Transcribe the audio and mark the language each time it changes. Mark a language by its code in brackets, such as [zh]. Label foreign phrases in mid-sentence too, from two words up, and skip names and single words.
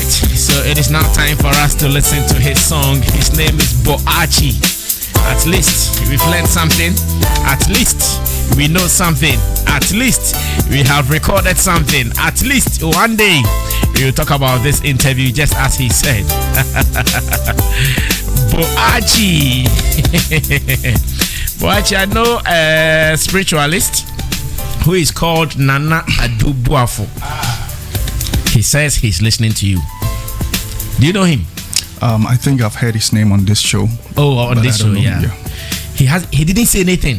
[en] So it is now time for us to listen to his song. His name is Bo-archi. At least we've learned something. At least we know something. At least we have recorded something. At least one day we will talk about this interview just as he said. Bo-archi. Bo-archi, I know a spiritualist who is called Nana Adubuafo. He says he's listening to you. Do you know him? I think I've heard his name on this show. Oh, on this show, yeah. He didn't say anything.